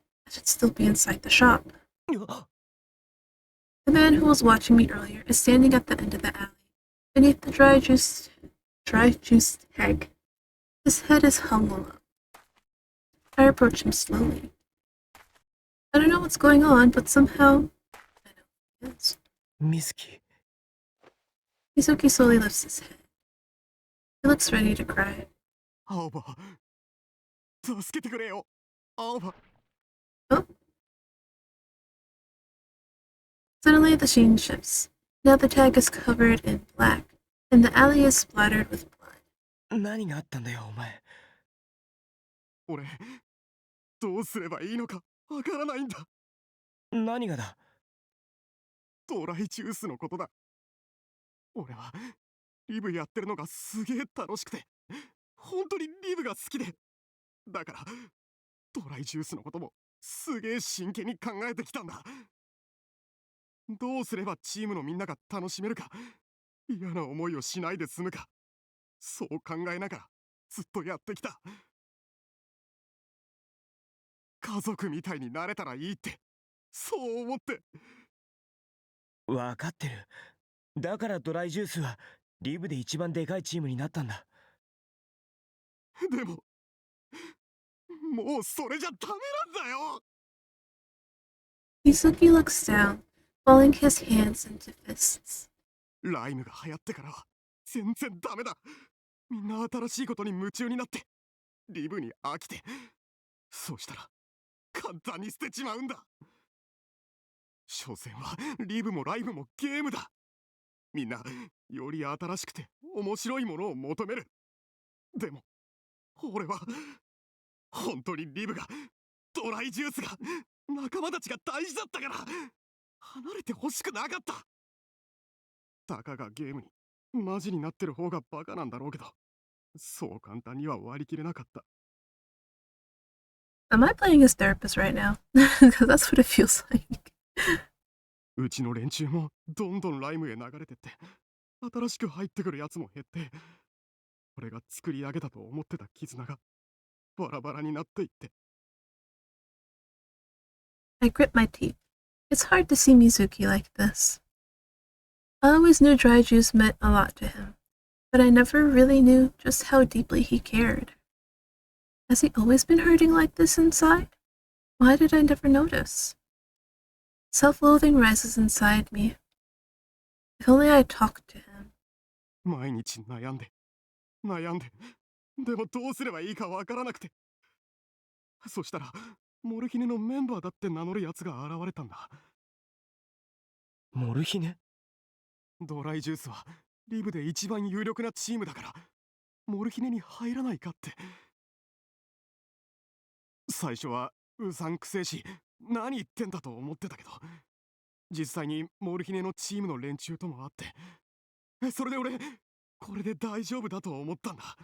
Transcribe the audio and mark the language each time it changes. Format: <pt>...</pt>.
<en>I should still be inside the shop. The man who was watching me earlier is standing at the end of the alley, beneath the dry juice tag. His head is hung low. I approach him slowly. I don't know what's going on, but somehow I know who he is.</en> <ja>ミスキ</ja> <en>Mizuki slowly lifts his head. He looks ready to cry.</en> <ja>青葉助けてくれよ青葉</ja> <en>Oh. Suddenly the scene shifts. Now the tag is covered in black, and the alley is splattered with blood.</en> <ja>何があったんだよお前俺どうすればいいのかわからないんだ何がだドライジュースのことだ俺はリブやってるのがすげえ楽しくて本当にリブが好きでだからドライジュースのこともすげえ真剣に考えてきたんだどうすればチームのみんなが楽しめるか嫌な思いをしないで済むかそう考えながらずっとやってきた家族みたいになれたらいいってそう思って分かってるだからドライジュースはリブで一番でかいチームになったんだでももうそれじゃダメなんだよ</ja> <en>Mizuki looks down, falling his hands into fists.</en> <ja>ライムが流行ってからは全然ダメだみんな新しいことに夢中になってリブに飽きてそうしたら簡単に捨てちまうんだ所詮はリブもライブもゲームだみんなより新しくて面白いものを求めるでも俺は本当にリブがドライジュースが仲間たちが大事だったから離れてほしくなかったたかがゲームにマジになってる方がバカなんだろうけどそう簡単には割り切れなかった</ja> <en>Am I playing his therapist right now? Because that's what it feels like.</en> <ja>うちの連中もどんどんライムへ流れてって新しく入ってくるやつも減って俺が作り上げたと思ってた絆がバラバラになっていって</ja> <en>I grip my teeth. It's hard to see Mizuki like this. I always knew dry juice meant a lot to him, but I never really knew just how deeply he cared. Has he always been hurting like this inside? Why did I never notice? Self-loathing rises inside me. If only I talked to him.</en> <ja>毎日悩んででもどうすればいいかわからなくてそしたらモルヒネのメンバーだって名乗るやつが現れたんだモルヒネドライジュースはリブで一番有力なチームだからモルヒネに入らないかって最初はうさんくせえし何言ってんだと思ってたけど実際にモルヒネのチームの連中とも会ってそれで俺これで大丈夫だと思ったんだ</ja>